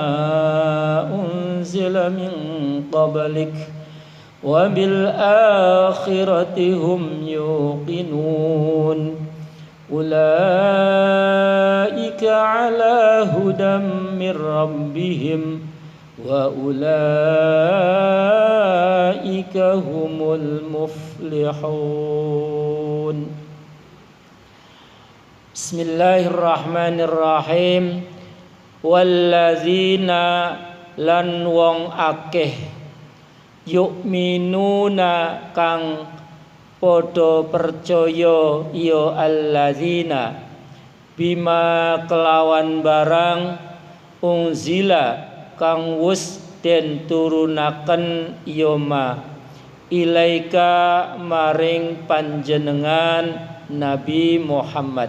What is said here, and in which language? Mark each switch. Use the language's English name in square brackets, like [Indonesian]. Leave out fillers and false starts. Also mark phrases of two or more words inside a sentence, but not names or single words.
[Arabic] أنزل من قبلك وبالآخرة هم يوقنون أولئك على هدى من ربهم وأولئك هم المفلحون. بسم الله الرحمن الرحيم. [Javanese] Walladzina lan wong akeh yu'minuna kang padha percaya ya alladzina bima kelawan barang unzila kang wus den turunaken yoma ilaika maring panjenengan Nabi Muhammad.